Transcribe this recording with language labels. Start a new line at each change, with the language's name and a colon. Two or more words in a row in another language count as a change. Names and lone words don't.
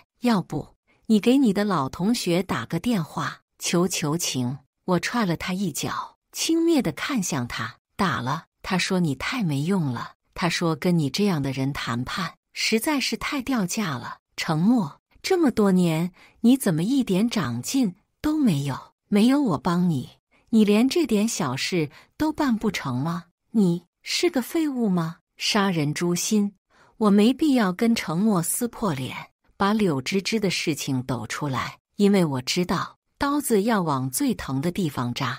Chinese: 要不你給你的老同學打個電話，求求情。” 我踹了他一腳，輕蔑地看向他：“打了。他說你太沒用了，他說跟你這樣的人談判實在是太掉價了。” 程默，這麼多年你怎麼一點長進都沒有？沒有我幫你，你連這點小事都辦不成嗎？你是個廢物嗎？殺人誅心！我沒必要跟程默撕破臉，把柳芝芝的事情抖出來，因為我知道刀子要往最疼的地方扎。